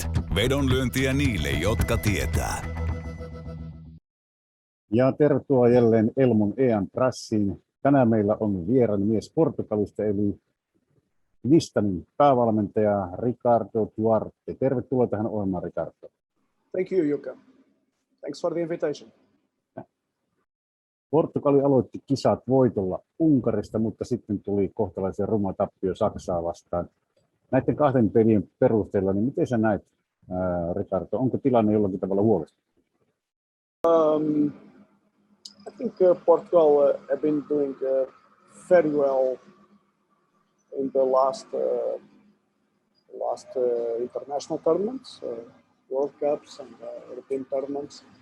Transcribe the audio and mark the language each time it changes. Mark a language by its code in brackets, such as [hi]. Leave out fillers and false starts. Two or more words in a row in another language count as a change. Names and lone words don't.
[fi] Vedonlyöntiä niille, jotka tietää. Ja tervetuloa jälleen Elmon EM-prassiin. Tänään meillä on vieraan mies Portugalista, eli Gnistanin päävalmentaja Ricardo Duarte. Tervetuloa tähän ohjelmaan, Ricardo. [en] Thank you, Jukka. Thanks for the invitation. [fi] Portugali aloitti kisat voitolla Unkarista, mutta sitten tuli kohtalaisen ruma tappio Saksaa vastaan. Näiden kahden pelin perusteella, niin miten sä näet, Ricardo, onko tilanne jollakin tavalla huolestuttava? [en] I think Portugal have been doing very well in the last international tournaments, World Cups and European tournaments.